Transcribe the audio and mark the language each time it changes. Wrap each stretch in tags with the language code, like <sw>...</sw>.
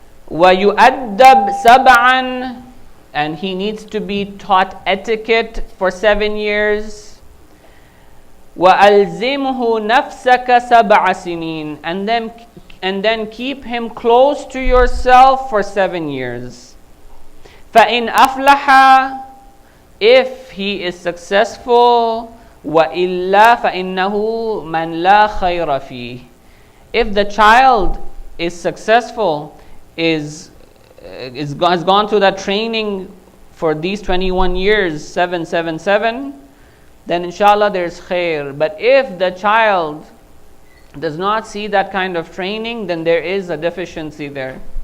<ar>وَيُؤَدَّبْ سَبْعًا,</ar> <en>and he needs to be taught etiquette for 7 years.</en> <ar>وَأَلْزِمْهُ نَفْسَكَ سَبْعَ سِنِينَ,</ar> <en>and then keep him close to yourself for 7 years.</en> <ar>فَإِنْ أَفْلَحَ,</ar> <en>if he is successful,</en> <ar>وَإِلَّا فَإِنَّهُ مَنْ لَا خَيْرَ فِيهِ.</ar> <en>If the child is successful, has gone through that training for these 21 years, 777, then inshallah there's khair. But if the child does not see that kind of training, then there is a deficiency there.</en>